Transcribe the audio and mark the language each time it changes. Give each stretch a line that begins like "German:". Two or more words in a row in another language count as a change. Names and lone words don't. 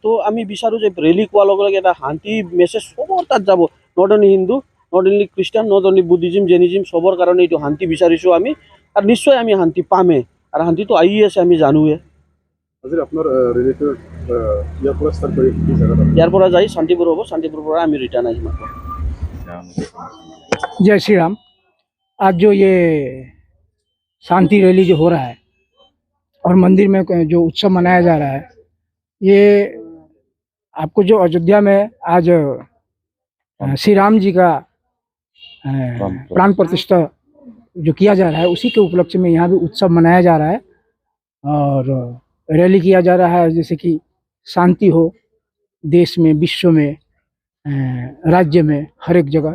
Assamese: তো আমি বিচাৰোঁ যে ৰেলী কোৱাৰ লগে লগে এটা শান্তি মেছেজ চবৰ তাত যাব,
English: not only
Assamese: হিন্দু,
English: not only
Assamese: খ্ৰীষ্টান,
English: not only
Assamese: বুদ্ধিজিম, জেনিজিম, চবৰ কাৰণে এইটো শান্তি বিচাৰিছোঁ আমি। আৰু নিশ্চয় আমি শান্তি পামেই, আৰু শান্তিটো আহি আছে আমি জানোৱে। আজি আপোনাৰ ৰেলীটো ইয়াৰ পৰা ষ্টাৰ্ট কৰি ইয়াৰ পৰা যাই শান্তিপুৰ হ'ব, শান্তিপুৰৰ পৰা আমি ৰিটাৰ্ণ আহিম।
Hindi: जय श्री राम। आज जो ये शांति रैली जो हो रहा है और मंदिर में जो उत्सव मनाया जा रहा है, ये आपको जो अयोध्या में आज श्री राम जी का प्राण प्रतिष्ठा जो किया जा रहा है, उसी के उपलक्ष्य में यहाँ भी उत्सव मनाया जा रहा है और रैली किया जा रहा है, जैसे कि शांति हो देश में, विश्व में, राज्य में, हर एक जगह।